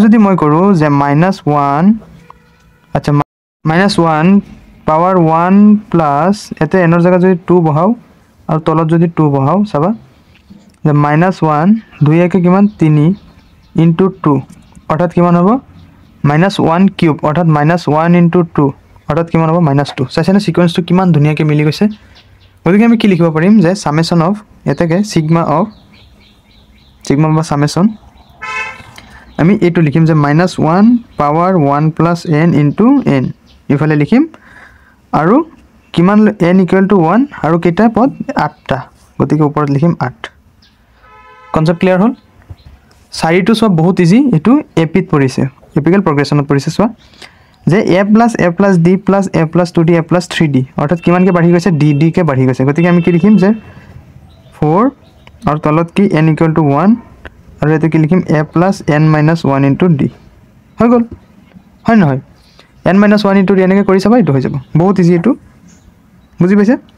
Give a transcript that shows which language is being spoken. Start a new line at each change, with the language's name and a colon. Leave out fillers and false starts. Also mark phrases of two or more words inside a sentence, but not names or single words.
Assamese: যদি মই কৰো যে -1 আচ্ছা -1
English: power 1 plus
Assamese: এতে এনৰ জায়গা যদি 2 বহাও আৰু তলত যদি 2 বহাও চাবা যে -1 2 একে কিমান 3 * 2 অৰ্থাৎ কিমান হ'ব -1 কিউব অৰ্থাৎ -1 * 2 অৰ্থাৎ কিমান হ'ব -2 চাইছানে সিকোয়েন্সটো কিমান ধুনিয়াকে মিলি গৈছে গতিকে আমি কি লিখিব পাৰিম যে
English: summation of
Assamese: এটাকে সিগমা বা সামেশন আমি এটো লিখিম যে -1
English: power 1 plus
Assamese: n * n ইফালে লিখিম আৰু কিমান n = 1 আৰু কেইটা পদ 8টা গতিকে ওপৰত লিখিম 8
English: concept clear
Assamese: হল 4টো সব বহুত ইজি এটো এপিত পৰিছে এপিক্যাল প্ৰগ্ৰেছনত পৰিছে সো যে a + d + a + 2d a + 3d অৰ্থাৎ কিমান কে বাঢ়ি গৈছে d কে বাঢ়ি গৈছে গতিকে আমি কি লিখিম যে 4 আৰু তলত কি n = 1 আৰু এতে কি লিখিম a + n - 1 * d হৈ গল হয় নহয় n - 1 * d এনেকৈ কৰি চাবা এটো হৈ যাব বহুত ইজি এটো বুজি পাইছে